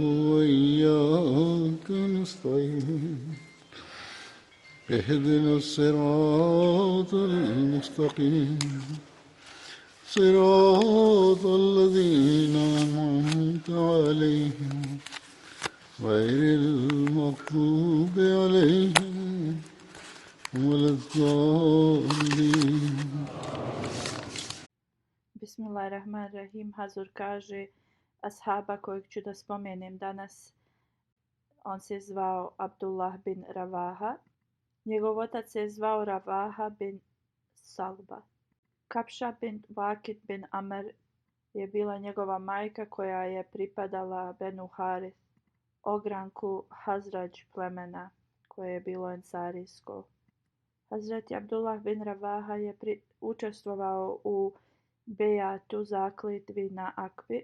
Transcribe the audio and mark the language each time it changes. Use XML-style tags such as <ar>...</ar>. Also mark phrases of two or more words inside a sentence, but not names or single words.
<ar>وإياك نستعين اهدنا الصراط المستقيم صراط الذين أنعمت عليهم غير المغضوب عليهم ولا الضالين. Bismillahirrahmanirrahim.</ar> <bs>Hazur kaže ashaba kojeg ću da spomenem danas. On se zvao Abdullah bin Ravaha. Njegov otac se zvao Ravaha bin Salba. Kapša bin Vakid bin Amr je bila njegova majka koja je pripadala Benu Harith, ogranku Hazradž plemena koje je bilo ensarijsko. Hazreti Abdullah bin Ravaha je učestvovao u bejatu zakletvi na Akbi.</bs>